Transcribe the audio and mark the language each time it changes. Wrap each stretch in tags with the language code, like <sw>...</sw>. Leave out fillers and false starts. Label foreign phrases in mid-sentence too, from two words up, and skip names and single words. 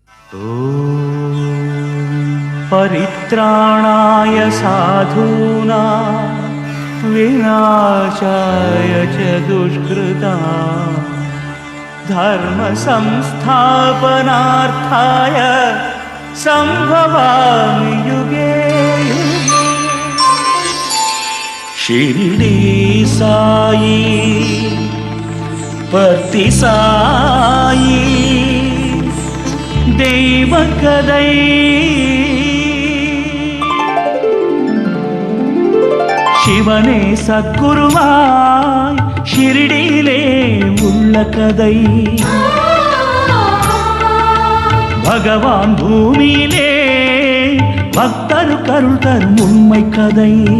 <sa>परित्राणाय साधूनां विनाशाय च दुष्कृतां धर्मसंस्थापनार्थाय संभवामि युगे युगे।</sa> <ta>शिरडी साई पर्ति साई தெய்வக்கதை. சிவனே சத்குருவாய் ஷிரடியிலே உள்ள கதை. பகவான் பூமியிலே பக்தரு கருள் தரும் உண்மை கதை.</ta>